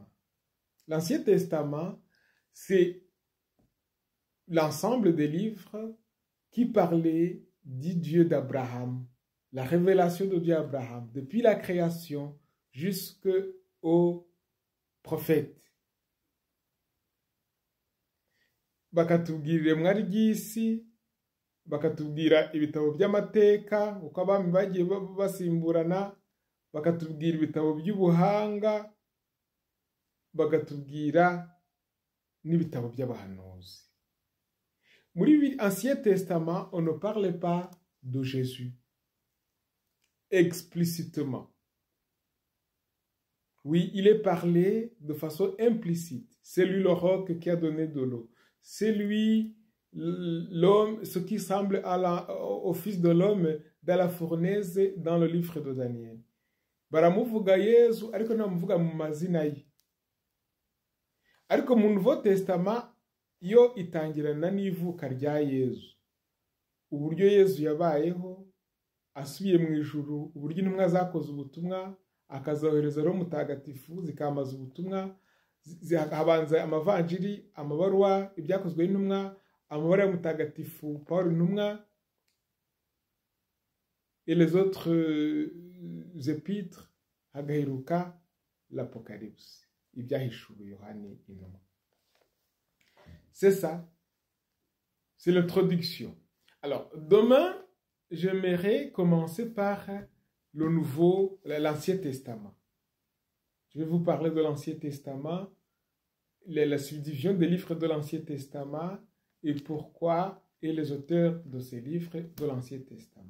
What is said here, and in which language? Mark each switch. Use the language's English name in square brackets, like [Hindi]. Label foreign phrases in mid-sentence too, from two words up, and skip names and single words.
[French] L'Ancien Testament, c'est l'ensemble des livres qui parlaient du Dieu d'Abraham, la révélation de Dieu à Abraham, depuis la création jusqu'au prophète. [Kinyarwanda] Bakatubwira iremwa ry'isi, bakatubwira ibitabo by'amateka uko abami bagiye basimburana, bakatubwira ibitabo by'ubuhanga, bakatubwira n'ibitabo by'abahanuzi. [French] Muri Ancien Testament, on ne parlait pas de Jésus explicitement. Oui, il est parlé de façon implicite. C'est lui le roc qui a donné de l'eau. C'est lui l'homme, ce qui semble au fils de l'homme dans la fournaise dans le livre de Daniel. [Kinyarwanda] Baramuvuga Yesu ariko ntamuvuga mu mazina ye. Ariko mu Nouveau Testament yo itangirana n'ivuka rya Yesu. Uburyo Yesu yabayeho asubiye mu ijuru, uburyo intumwa zakoze ubutumwa akazohereza Roho Mutagatifu zikamaza ubutumwa, habanza amavanjiri, amabaruwa, ibyakozwe n'intumwa, amabara ya Mutagatifu Paul intumwa [French] et les autres épîtres, [Kinyarwanda] hagaheruka l'Apocalypse, ibyahishuwe Yohani intumwa. [French] C'est ça, c'est l'introduction. Alors, demain, j'aimerais commencer par l'Ancien Testament. Je vais vous parler de l'Ancien Testament, la subdivision des livres de l'Ancien Testament et pourquoi et les auteurs de ces livres de l'Ancien Testament.